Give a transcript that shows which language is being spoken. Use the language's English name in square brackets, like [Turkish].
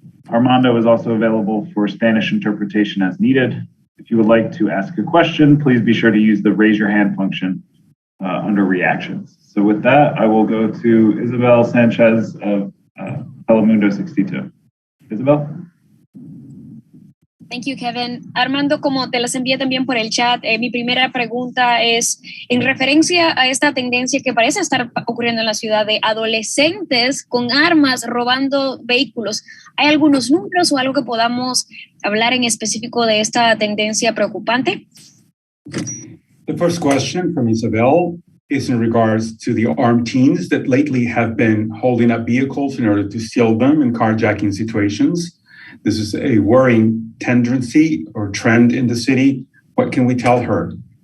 [English] Armando is also available for Spanish interpretation as needed. If you would like to ask a question, please be sure to use the raise your hand function under reactions. So with that, I will go to Isabel Sanchez of Telemundo 62. Isabel. Thank you, Kevin. [Spanish] Armando, como te las envié también por el chat, mi primera pregunta es en referencia a esta tendencia que parece estar ocurriendo en la ciudad de adolescentes con armas robando vehículos. ¿Hay algunos números o algo que podamos hablar en específico de esta tendencia preocupante? [English] The first question from Isabel is in regards to the armed teens that lately have been holding up vehicles in order to steal them in carjacking situations. This is a worrying tendency or trend in the city. What can we tell her?